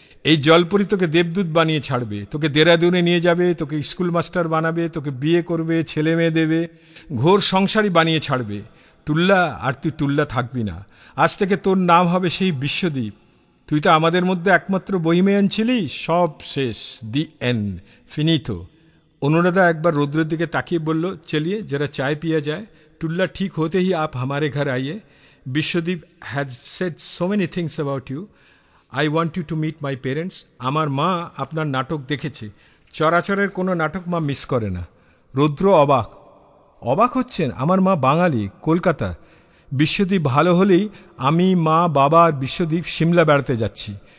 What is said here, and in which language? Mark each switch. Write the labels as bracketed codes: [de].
[bn] এই জলপরি তোকে দেবদূত বানিয়ে ছাড়বে, তোকে দেরাদুনে নিয়ে যাবে, তোকে স্কুল মাস্টার বানাবে, তোকে বিয়ে করবে, ছেলে মেয়ে দেবে, ঘোর সংসারী বানিয়ে ছাড়বে। টুল্লা, আর তুই টুল্লা থাকবি না। আজ থেকে তোর নাম হবে সেই বিশ্বদীপ। তুই তো আমাদের মধ্যে একমাত্র বহিমেয়ান ছিলি, সব শেষ, দি এন্ড, ফিনিতো। অনুরাধা একবার রুদ্রের দিকে তাকিয়ে বলল, চলিয়ে जरा [hi] चाय पिया जाए। टुल्ला, ठीक होते ही आप हमारे घर आइए। [en] Biswadeep has said so many things about you. I want you to meet my parents. [bn] আমার মা আপনার নাটক দেখেছে। চরাচরের কোনো নাটক মা মিস করে না। রুদ্র অবাক। অবাক হচ্ছেন? আমার মা বাঙালি, কলকাতা। বিশ্বদীপ ভালো হলেই আমি, মা, বাবা আর বিশ্বদীপ সিমলা বেড়াতে যাচ্ছি।